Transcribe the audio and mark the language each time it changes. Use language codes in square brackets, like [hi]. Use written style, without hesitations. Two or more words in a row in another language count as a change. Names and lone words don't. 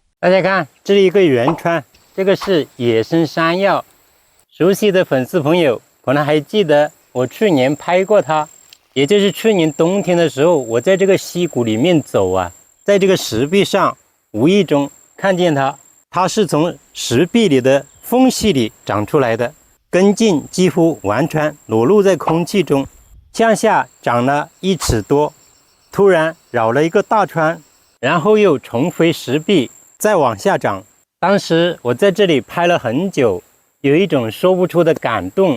[zh] 大家看，这里一个圓圈，这個是野生山藥。熟悉的粉絲朋友可能還記得，我去年拍過它，也就是去年冬天的時候，我在這個溪谷裡面走啊，在這個石壁上無意中看見它，它是從石壁裡的縫隙裡長出來的，根莖幾乎完全裸露在空氣中，向下長了1尺多，突然繞了一個大圈，然後又重回石壁，再往下長。當時我在這裡拍了很久，有一種說不出的感動。